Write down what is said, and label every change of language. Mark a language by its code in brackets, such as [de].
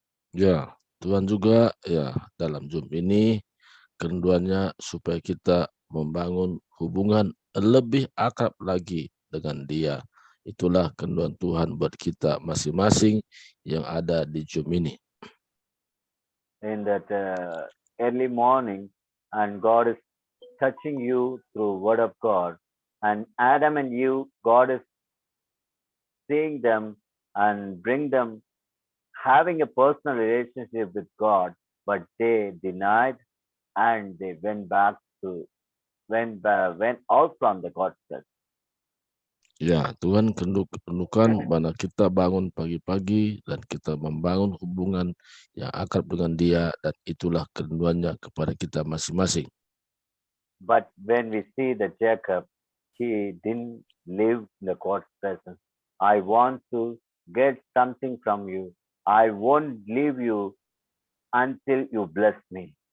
[id] Ya, Tuhan juga ya dalam Zoom ini kerinduannya supaya kita membangun hubungan lebih akrab lagi dengan Dia. Itulah kerinduan Tuhan buat kita masing-masing yang ada di Zoom ini. [en] In that early morning, and God is touching you through Word of God, and Adam and you, God is seeing them and bring them having a personal relationship with God, but they denied and they went out from the God's presence. [id] Ya, Tuhan kerindukan mana kita bangun pagi-pagi dan kita membangun hubungan yang akrab dengan Dia, dan itulah kerinduannya kepada kita masing-masing. [en] But when we see that Jacob, he didn't live in the God's presence. I want to get something from you. I won't leave you until you bless me.